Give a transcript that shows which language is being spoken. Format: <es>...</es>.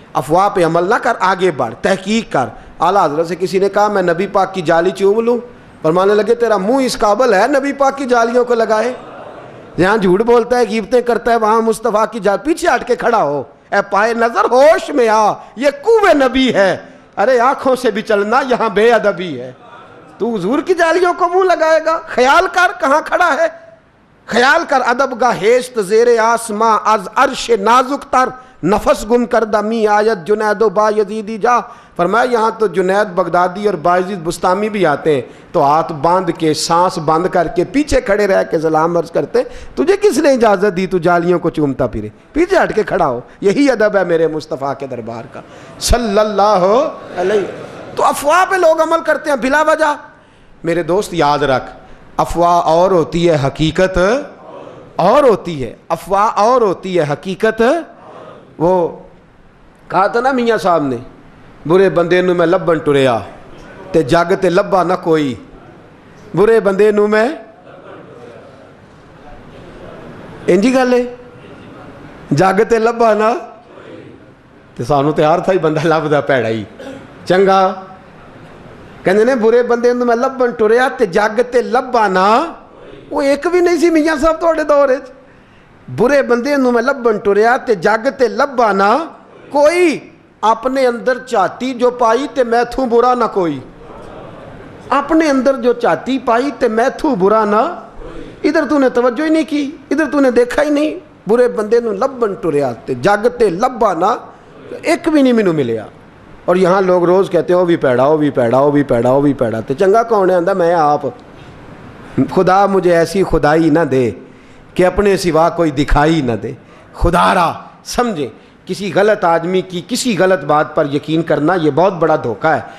<ur>افواہ پہ عمل نہ کر، آگے بڑھ، تحقیق کر. اعلیٰ حضرت سے کسی نے کہا میں نبی پاک کی جالی چوم لوں، فرمانے لگے تیرا منہ اس قابل ہے نبی پاک کی جالیوں کو لگائے؟ جہاں جھوٹ بولتا ہے، غیبتیں کرتا ہے، وہاں مصطفیٰ کی جال. پیچھے ہٹ کے کھڑا ہو، اے پائے نظر ہوش میں آ، یہ کوے نبی ہے. ارے آنکھوں سے بھی چلنا، یہاں بے ادبی ہے. تو حضور کی جالیوں کو منہ لگائے گا؟ خیال کر کہاں کھڑا ہے، خیال کر.</ur> <fa>ادب گاہ ہیشت زیر آسماں از عرش نازک تر، نفس گم کردہ می آیت جنید و با یزیدی جا.</fa> <ur>فرمایا یہاں تو جنید بغدادی اور باجید بستامی بھی آتے ہیں تو ہاتھ باندھ کے، سانس بند کر کے، پیچھے کھڑے رہ کے سلام عرض کرتے. تجھے کس نے اجازت دی تو جالیوں کو چومتا پھرے؟ پیچھے ہٹ کے کھڑا ہو. یہی ادب ہے میرے مصطفیٰ کے دربار کا صلی اللہ علیہ. تو افواہ پہ لوگ عمل کرتے ہیں بلا وجہ. میرے دوست یاد رکھ، افواہ اور ہوتی ہے، حقیقت اور ہوتی ہے. افواہ اور ہوتی ہے، حقیقت. وہ کہا تھا نا میاں صاحب نے،</ur> <pa>برے بندے نو میں لبن ٹریا تے جگ تے لبا نہ کوئی. برے بندے نو میں انجی گل ہے، جگ تے لبا نہ. تے سانو تے ہر تھائی بندہ لبدا پیڑا ہی چنگا. کہندے نے برے بندے نو میں لبن ٹریا تے جگ تے لبا نہ. وہ ایک بھی نہیں سی میاں صاحب تواڈے دور وچ. برے بندے نو میں لبن ٹریا تے جگ تے لبا نہ کوئی. اپنے اندر چاہتی جو پائی تے میں تھوں برا نہ کوئی. اپنے اندر جو چاہتی پائی تے میں تھوں برا نہ.</pa> <ur>ادھر تو نے توجہ ہی نہیں کی، ادھر تو نے دیکھا ہی نہیں.</ur> <pa>برے بندے نو لبن ٹریا تے جگ تے لبا نہ، ایک بھی نہیں مینوں ملیا.</pa> <ur>اور یہاں لوگ روز کہتے ہیں وہ بھی پیڑا، وہ بھی پیڑا، وہ بھی پیڑا، وہ بھی پیڑا.</ur> <pa>تے چنگا کون ہے؟ آندا میں آپ.</pa> <ur>خدا مجھے ایسی خدائی نہ دے کہ اپنے سوا کوئی دکھائی نہ دے. خدا را سمجھیں، کسی غلط آدمی کی کسی غلط بات پر یقین کرنا یہ بہت بڑا دھوکہ ہے.</ur>